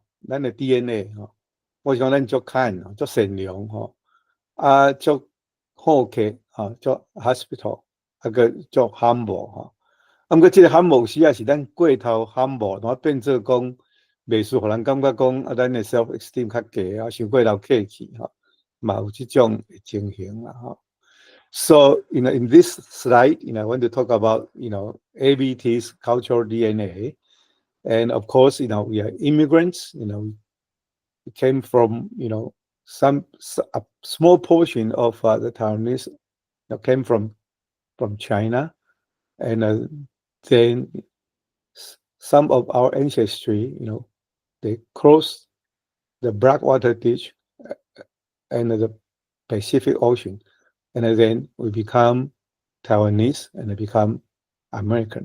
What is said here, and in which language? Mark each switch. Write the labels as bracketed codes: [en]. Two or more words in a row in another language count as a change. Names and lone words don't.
[nan] 咱的 DNA 吼，我想咱足kind，足善良吼，足好客吼，足 hospital， 个足 humble 吼。毋过即个 humble 时啊是咱过头 humble， 然后变做讲袂输，互人感觉讲咱的 [en] self esteem [nan] 较低啊，伤过头客气吼，嘛有即种情形啦吼。 [en] So in this slide, I want to talk about ABT's cultural DNA. And of course, we are immigrants. We came from, a small portion of the Taiwanese came from China, and then some of our ancestry, they crossed the Blackwater Ditch and the Pacific Ocean, and then we become Taiwanese and they become American.